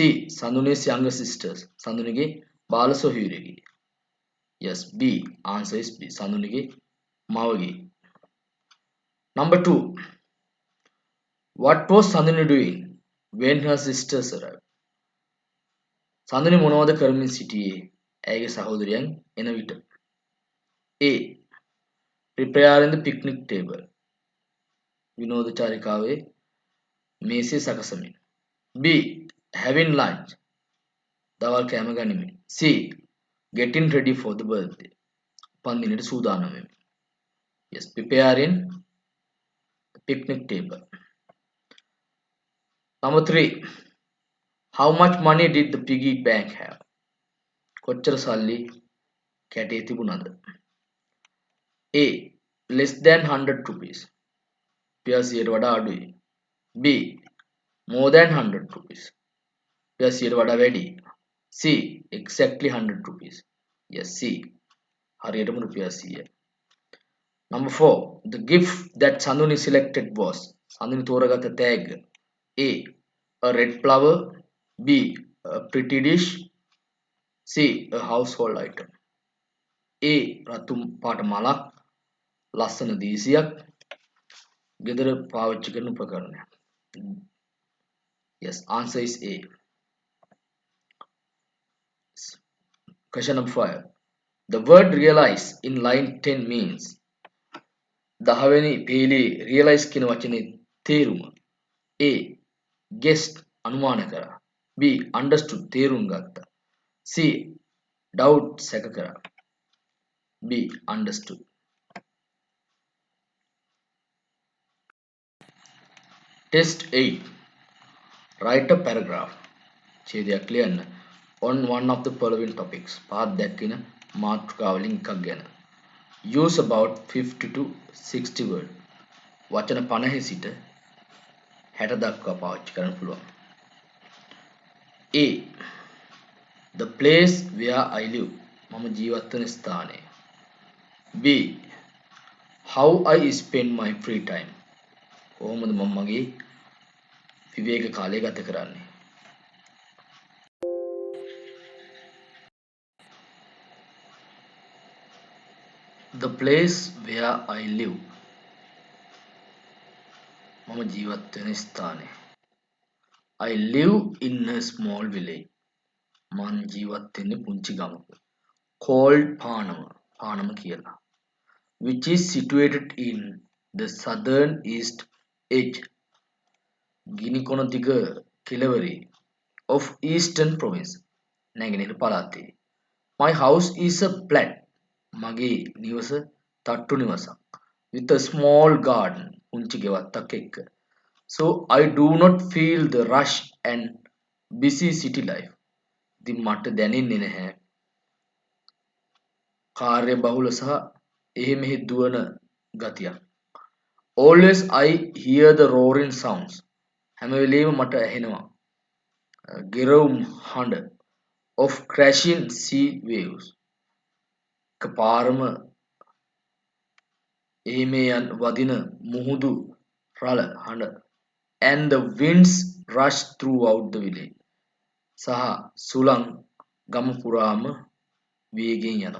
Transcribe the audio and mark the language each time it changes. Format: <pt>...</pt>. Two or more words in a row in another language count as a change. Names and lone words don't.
<en>Sandhuni's younger sisters,</en> <si>සඳුනිගේ බාල සොහොයුරියගේ.</si> <en>Yes, B. Answer is B.</en> <si>සඳුනිගේ මවගේ.</si> <en>Number 2. What was Sandhuni doing when her sisters arrived?</en> <si>සඳුනි මොනවද කරමින් සිටියේ ඇයගේ සහෝදරයන් එන විට?</si> <en>A. Preparing the picnic table.</en> <si>විනෝද චාරිකාවේ මේසේ සකසමින්.</si> <en>B. Having lunch.</en> <si>දවල් කෑම ගනිමින්.</si> <en>C. Getting ready for the birthday.</en> <si>උපන්දිනයට සූදානම් වෙමින්.</si> <en>Yes, preparing the picnic table. Number 3. How much money did the piggy bank have?</en> <si>කොච්චර සල්ලි කැටේ තිබුණද?</si> <en>A. less than 100 rupees.</en> <si>පියා 100ට වඩා අඩුයි.</si> <en>B. more than 100 rupees.</en> <si>පියා 100ට වඩා වැඩි.</si> <en>C. exactly 100 rupees. Yes,</en> <si>C. හරියටම රුපියල් 100.</si> <en>Number 4. The gift that Sanduni selected was Sanduni</en> <si>තෝරගත්ත තෑග්ග.</si> <en>A. a red flower. B. a pretty dish. C. a household item. A.</en> <si>රතු පාට මලක්. ලස්සන දීසියක්. ගෙදර පාවිච්චි කරන උපකරණයක්.</si> <en>Yes, answer is A. Question number 5. The word realize in line 10 means</en> <si>10වෙනි පේලි</si> <en>realize</en> <si>කියන වචනේ තේරුම.</si> <en>A. guessed</en> <si>අනුමාන කරා.</si> <en>B. understood</en> <si>තේරුම් ගත්තා.</si> <en>C.</en> <si>doubt සැක කරා.</si> <en>B. understood. Test 8. Write a paragraph.</en> <si>ඡේදයක් ලියන්න.</si> <en>On one of the following topics.</en> <si>පාත් දැක්වෙන මාතෘකාවලින් එකක් ගැන.</si> <en>Use about 50 to 60 word.</en> <si>වචන 50 සිට 60 දක්වා පාවිච්චි කරන්න පුළුවන්.</si> <en>A. The place where I live.</en> <si>මම ජීවත් වෙන ස්ථානය.</si> <en>B. How I spend my free time.</en> <si>කොහොමද මම මගේ විවේක කාලය ගත කරන්නේ.</si> <en>The place where I live.</en> <si>මම ජීවත් වෙන ස්ථානය.</si> <en>I live in a small village.</en> <si>මං ජීවත් වෙන්නේ පුංචි ගමක. Called පානම. පානම කියලා.</si> <en>Which is situated in the southern east edge.</en> <si>ගිනිකොන දිග කෙළවරේ</si> <en>of eastern province.</en> <si>නැගෙනහිර පළාතේ.</si> <en>My house is a flat.</en> <si>මගේ නිවස තට්ටු නිවසක්.</si> <en>With a small garden.</en> <si>පුංචි ගෙවත්තක් එක්ක.</si> <en>So I do not feel the rush and busy city life.</en> <si>ඉතින් මට දැනෙන්නේ නැහැ කාර්ය බහුල සහ එහෙ මෙහෙ දුවන ගතියක්.</si> <en>Always I hear the roaring sounds.</en> <si>හැම වෙලේම මට ඇහෙනවා ගෙරවුම් හඬ</si> <en>of crashing sea waves.</en> <si>එකපාරම එහෙ මෙහෙ වදින මුහුදු රළ හඬ.</si> <en>And the winds rush throughout the village.</en> <si>සහ සුළං ගම පුරාම වේගයෙන් යනවා.</si>